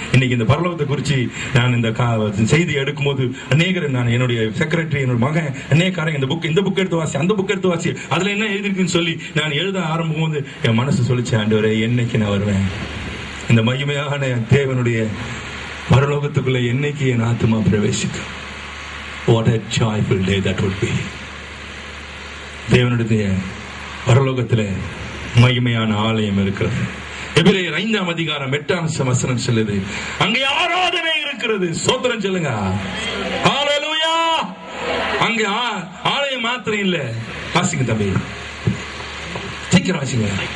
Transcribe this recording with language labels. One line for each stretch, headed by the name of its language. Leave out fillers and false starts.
Tamil: இன்னைக்கு இந்த பரலோகத்தை குறிச்சு நான் இந்த செய்தி எடுக்கும் போது அநேகர், நான் என்னுடைய செக்ரட்டரி, என்னோட மகன், அநேகாரங்க இந்த புக் எடுத்து வாசி, அந்த புக் எடுத்து வாசி, அதுல என்ன எழுதிருக்குன்னு சொல்லி நான் எழுத ஆரம்பிக்கும் போது என் மனசு சொல்லிச்சு, ஆண்டவரே என்னைக்கு நான் வருவேன் இந்த மகிமையான தேவனுடைய பரலோகத்துக்குள்ள, என்னைக்கு என் ஆத்மா பிரவேசிக்கும்.
English: What a joyful day that would be.
Tamil: தேவனுடைய பரலோகத்திலே மகிமையான ஆலயம் இருக்கிறது. எபிரேயர் 5ஆம் அதிகாரம் 8ஆம் வசனம் சொல்லுது, அங்கே ஆராதனை இருக்கிறது. ஸ்தோத்திரம் சொல்லுங்க, ஹalleluya. அங்கே ஆலயம் மாத்திரம் இல்ல. வாசிங்க தம்பி, சீக்கிரம் வாசிங்க.